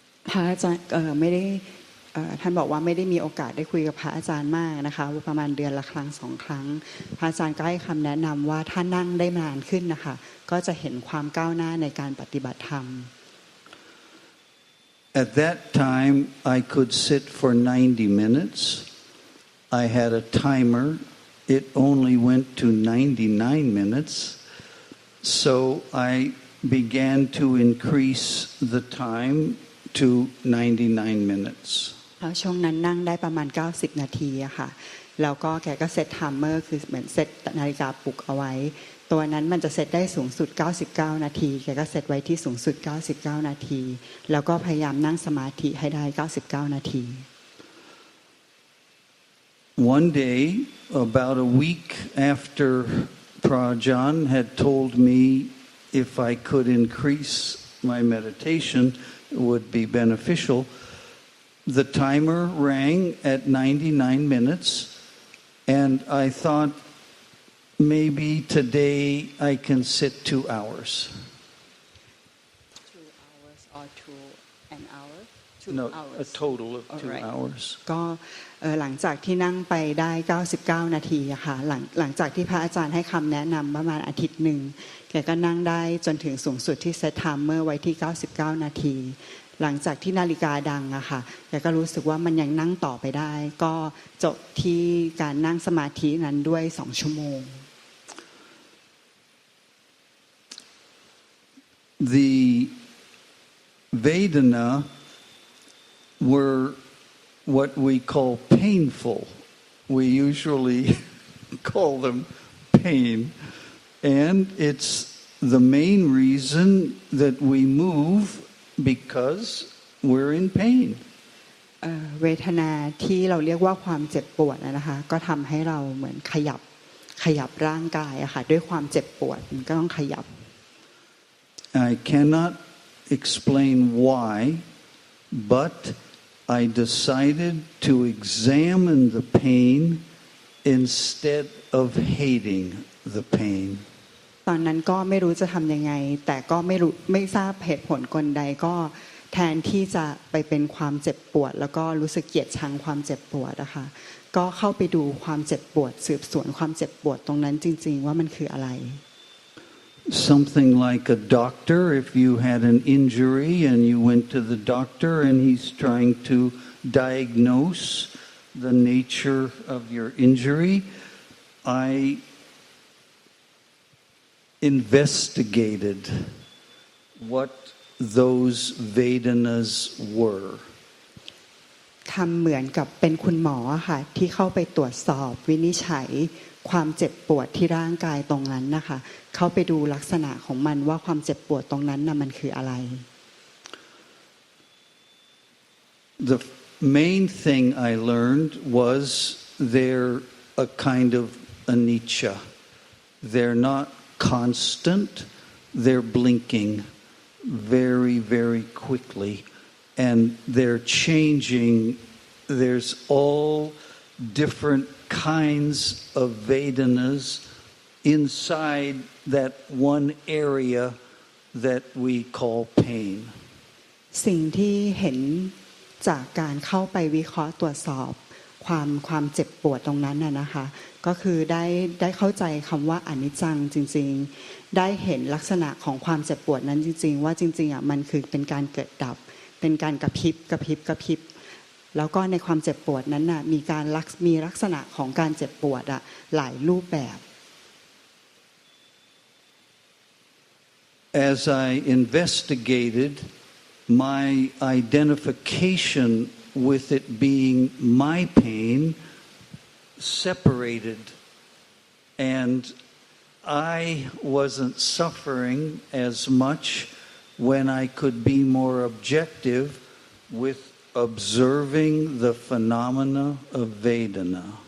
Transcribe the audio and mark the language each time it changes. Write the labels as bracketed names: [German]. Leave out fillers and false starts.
[Thai] พระอาจารย์ไม่ได้ท่านบอกว่าไม่ได้มีโอกาสได้คุยกับพระอาจารย์มากนะคะประมาณเดือนละครั้ง2 ครั้งพระอาจารย์ก็ให้คำแนะนำว่าถ้านั่งได้นานขึ้นนะคะก็จะเห็นความก้าวหน้าในการปฏิบัติธรรม [English] At that time, I could sit for 90 minutes. I had a timer. It only went to 99 minutes. So I began to increase the time to 99 minutes. [Thai] ช่วงนั้นนั่งได้ประมาณ90 นาทีอะค่ะแล้วก็แกก็เซตไทม์เมอร์คือเหมือนเซตนาฬิกาปลุกเอาไว้ตัวนั้นมันจะเซตได้สูงสุด99 นาทีแกก็เซตไว้ที่สูงสุด99 นาทีแล้วก็พยายามนั่งสมาธิให้ได้99 นาที [English] One day, about a week after Prajan had told me if I could increase my meditation, it would be beneficial. The timer rang at 99 minutes, and I thought, maybe today I can sit 2 hours. 2 hours or 1 hour? 2 No, hours. a total of 2 hours. [Thai] ก็หลังจากที่นั่งไปได้99 นาทีอะค่ะหลังจากที่พระอาจารย์ให้คำแนะนำประมาณอาทิตย์หนึ่งแกก็นั่งได้จนถึงสูงสุดที่เซตไทม์เมอร์ไว้ที่99 นาทีหลังจากที่นาฬิกาดังอะค่ะแกก็รู้สึกว่ามันยังนั่งต่อไปได้ก็จบที่การนั่งสมาธินั้นด้วย2 ชั่วโมง [English] The Vedana were what we call painful. We usually call them pain. And it's the main reason that we move because we're in pain. [Thai] เวทนาที่เราเรียกว่าความเจ็บปวดนะคะก็ทำให้เราเหมือนขยับร่างกายอะค่ะด้วยความเจ็บปวดมันก็ต้องขยับ [English] I cannot explain why, but I decided to examine the pain instead of hating the pain. [Thai] ตอนนั้นก็ไม่รู้จะทำยังไงแต่ก็ไม่ทราบเหตุผลกลใดก็แทนที่จะไปเป็นความเจ็บปวดแล้วก็รู้สึกเกลียดชังความเจ็บปวดนะคะก็เข้าไปดูความเจ็บปวดสืบสวนความเจ็บปวดตรงนั้นจริงๆว่ามันคืออะไร [English] Something like a doctor, if you had an injury and you went to the doctor and he's trying to diagnose the nature of your injury, I investigated what those Vedanas were. [Thai] ท ำเหมือนกับเป็นคุณหมอค่ะที่เข้าไปตรวจสอบวินิจฉัย ความเจ็บปวดที่ร่างกายตรงนั้นนะคะเข้าไปดูลักษณะของมันว่าความเจ็บปวดตรงนั้นน่ะมันคืออะไร [English] The main thing I learned was they're a kind of anicca. They're not constant. They're blinking very, very quickly, and they're changing. There's all different kinds of Vedanas inside that one area that we call pain. [Thai] สิ่งที่เห็นจากการเข้าไปวิเคราะห์ตรวจสอบความเจ็บปวดตรงนั้นน่ะนะคะก็คือได้เข้าใจคำว่าอนิจจังจริงๆได้เห็นลักษณะของความเจ็บปวดนั้นจริงๆว่าจริงๆอ่ะมันคือเป็นการเกิดดับเป็นการกระพริบแล้วก็ในความเจ็บปวดนั้นน่ะมีลักษณะของการเจ็บปวดอ่ะหลายรูปแบบ [English] As I investigated my identification with it being my pain separated, and I wasn't suffering as much when I could be more objective with observing the phenomena of Vedana.